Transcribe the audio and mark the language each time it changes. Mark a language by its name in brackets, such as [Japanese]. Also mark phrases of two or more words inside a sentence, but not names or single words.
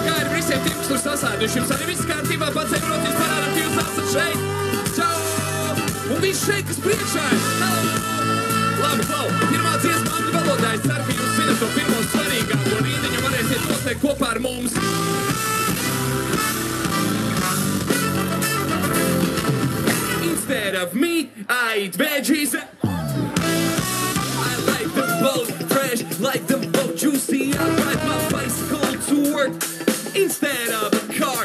[Latvian] Kā ir visiem tiem, kas tur sasēduši? Jums arī viss kārtībā, pacēm rociņas parādāt, ka jūs esat šeit. Čau! Un viss šeit, kas priekšā ir. Labi, klau, pirmā dziesma angļu valodā. Es ceru, ka jūs zinat to pirmo svarīgāko rīdiņu varēsiet noslēgt kopā ar mums. [English] Instead of meat, I eat veggies. I like them both fresh, like them both juicy. I ride my bicycle to work instead of a car.